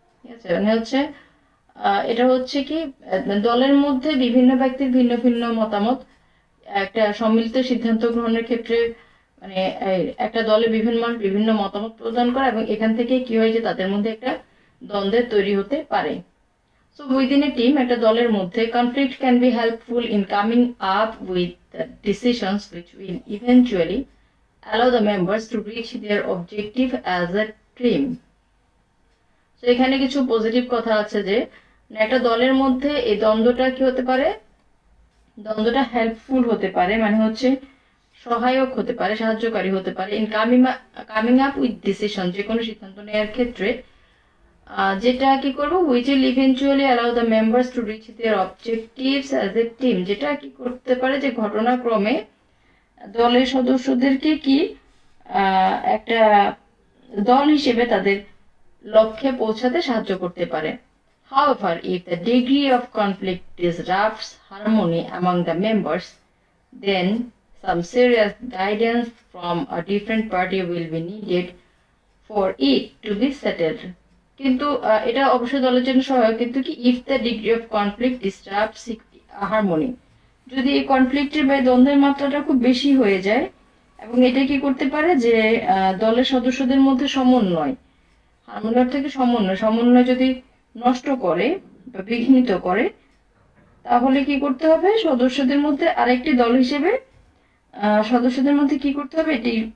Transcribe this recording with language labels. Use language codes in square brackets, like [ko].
[bn] ঠিক আছে, মানে হচ্ছে এটা হচ্ছে কি দলের মধ্যে বিভিন্ন ব্যক্তির ভিন্ন ভিন্ন মতামত একটা সম্মিলিত সিদ্ধান্ত গ্রহণের ক্ষেত্রে মানে একটা দলে বিভিন্ন মানুষ বিভিন্ন মতামত প্রদান করে এবং এখান থেকে কি হয় যে তাদের মধ্যে একটা দ্বন্দ্বের তৈরি হতে পারে। [en] So within a team, [bn] একটা দলের মধ্যে [en] conflict can be helpful in coming up with decisions which will eventually allow the members to reach their objective as a team. [bn] So এখানে কিছু পজিটিভ কথা আছে যে একটা দলের মধ্যে এই দ্বন্দ্বটা কি হতে পারে, দ্বন্দ্বটা হেল্পফুল হতে পারে, মানে হচ্ছে সহায়ক হতে পারে, সাহায্যকারী হতে পারে [en] in coming up with decision, [bn] যে কোনো সিদ্ধান্ত নেওয়ার ক্ষেত্রে, যেটা কি করবো [en] which will eventually allow the members to reach their objectives as a team, [bn] যেটা কি করতে পারে যে ঘটনাক্রমে দলের সদস্যদেরকে কি একটা দল হিসেবে তাদের লক্ষ্যে পৌঁছাতে সাহায্য করতে পারে। [en] However, if the degree of conflict disrupts harmony among the members, then some serious guidance from a different party will be needed for it to be settled. [bn] কিন্তু এটা অবশ্যই দলের জন্য সহায়ক, কিন্তু কি [en] if the degree of conflict disturbs harmony, [bn] যদি এই কনফ্লিক্টের বা দ্বন্দ্বের মাত্রাটা খুব বেশি হয়ে যায় এবং এটা কি করতে পারে যে দলের সদস্যদের মধ্যে সমন্বয়, হারমোনি থেকে সমন্বয় যদি নষ্ট করে বা বিঘ্নিত করে, তাহলে কি করতে হবে সদস্যদের মধ্যে আরেকটি দল হিসেবে সদস্যদের মধ্যে কি করতে হবে এটি